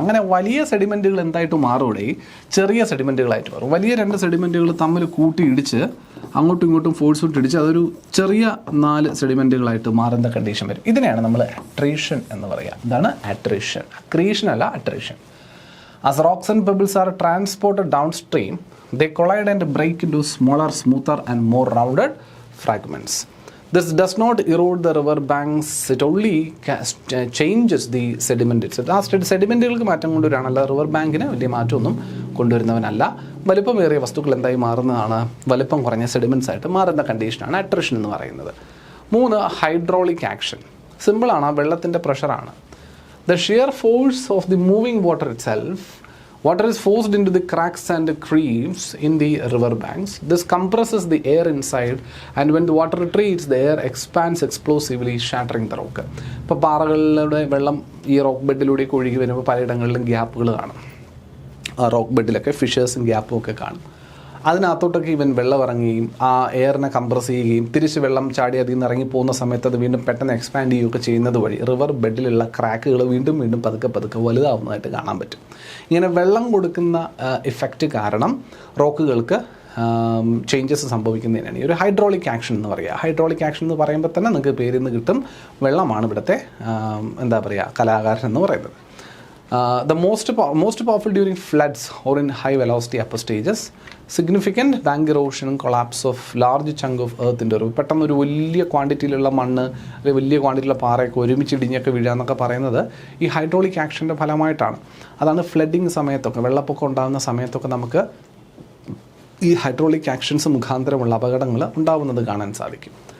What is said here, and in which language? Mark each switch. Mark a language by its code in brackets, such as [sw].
[ml] അങ്ങനെ വലിയ സെഡിമെൻറ്റുകൾ എന്തായിട്ട് മാറൂടെ, ചെറിയ സെഡിമെൻറ്റുകളായിട്ട് മാറും. വലിയ 2 സെഡിമെൻറ്റുകൾ തമ്മിൽ കൂട്ടിയിടിച്ച് അങ്ങോട്ടും ഇങ്ങോട്ടും ഫോഴ്സ് ഇടിച്ച് അതൊരു ചെറിയ 4 സെഡിമെൻറ്റുകളായിട്ട് മാറുന്ന കണ്ടീഷൻ വരും. ഇതിനെയാണ് നമ്മൾ അട്രീഷൻ എന്ന് പറയുക. ഇതാണ് അട്രീഷൻ, അക്രീഷൻ അല്ല attrition. [en] As rocks and pebbles are transported downstream, they collide and break into smaller, smoother and more rounded fragments. This does not erode the river banks, it only changes the sediment itself. [ml] ആ സെഡിമെൻറ്റുകൾക്ക് മാറ്റം കൊണ്ടുവരികയാണ്, അല്ല river ബാങ്കിന് വലിയ മാറ്റമൊന്നും കൊണ്ടുവരുന്നവനല്ല. വലിപ്പമേറിയ വസ്തുക്കൾ എന്തായി മാറുന്നതാണ്? വലിപ്പം കുറഞ്ഞ സെഡിമെൻറ്റ്സ് ആയിട്ട് മാറുന്ന കണ്ടീഷനാണ് അട്രിഷൻ എന്ന് പറയുന്നത്. 3, ഹൈഡ്രോളിക് ആക്ഷൻ. സിമ്പിളാണ്, ആ വെള്ളത്തിൻ്റെ പ്രഷറാണ്. [en] The sheer force of the moving water itself. Water is forced into the cracks and creeps in the river banks. This compresses the air inside, and when the water retreats, the air expands explosively, shattering the rock. [ml] ഇപ്പോൾ പാറകളിലൂടെ വെള്ളം ഈ rock ബെഡിലൂടെയൊക്കെ ഒഴുകി വരുമ്പോൾ പലയിടങ്ങളിലും ഗ്യാപ്പുകൾ കാണും. ആ rock ബെഡിലൊക്കെ ഫിഷേഴ്സും ഗ്യാപ്പും ഒക്കെ കാണും. അതിനകത്തോട്ടൊക്കെ ഇവൻ വെള്ളം ഇറങ്ങുകയും ആ എയറിനെ കംപ്രസ് ചെയ്യുകയും തിരിച്ച് വെള്ളം ചാടി അതിൽ നിന്ന് ഇറങ്ങി പോകുന്ന സമയത്ത് അത് വീണ്ടും പെട്ടെന്ന് എക്സ്പാൻഡ് ചെയ്യുകയൊക്കെ ചെയ്യുന്നത് വഴി റിവർ ബെഡിലുള്ള ക്രാക്കുകൾ വീണ്ടും വീണ്ടും പതുക്കെ വലുതാവുന്നതായിട്ട് കാണാൻ പറ്റും. ഇങ്ങനെ വെള്ളം കൊടുക്കുന്ന ഇഫക്റ്റ് കാരണം റോക്കുകൾക്ക് ചേഞ്ചസ് സംഭവിക്കുന്നതിനാണ് ഈ ഒരു ഹൈഡ്രോളിക് ആക്ഷൻ എന്ന് പറയുക. ഹൈഡ്രോളിക് ആക്ഷൻ എന്ന് പറയുമ്പോൾ തന്നെ നിങ്ങൾക്ക് പേരിൽ നിന്ന് കിട്ടും, വെള്ളമാണ് ഇവിടുത്തെ എന്താ പറയുക കലാകാരൻ എന്ന് പറയുന്നത്. [en] The most powerful during floods or in high velocity upper stages. Significant bank erosion and collapse of large chunk of earth into river. [ml] പെട്ടെന്ന് ഒരു വലിയ ക്വാണ്ടിറ്റിയിലുള്ള മണ്ണ് അല്ലെങ്കിൽ വലിയ ക്വാണ്ടിറ്റിയിലുള്ള പാറയൊക്കെ ഒരുമിച്ച് ഇടിഞ്ഞൊക്കെ വീഴുക എന്നൊക്കെ പറയുന്നത് ഈ ഹൈഡ്രോളിക് ആക്ഷൻ്റെ ഫലമായിട്ടാണ്. അതാണ് ഫ്ലഡിങ് സമയത്തൊക്കെ, വെള്ളപ്പൊക്കം ഉണ്ടാകുന്ന സമയത്തൊക്കെ നമുക്ക് ഈ ഹൈഡ്രോളിക് ആക്ഷൻസ് മുഖാന്തരമുള്ള അപകടങ്ങൾ ഉണ്ടാകുന്നത് കാണാൻ സാധിക്കും.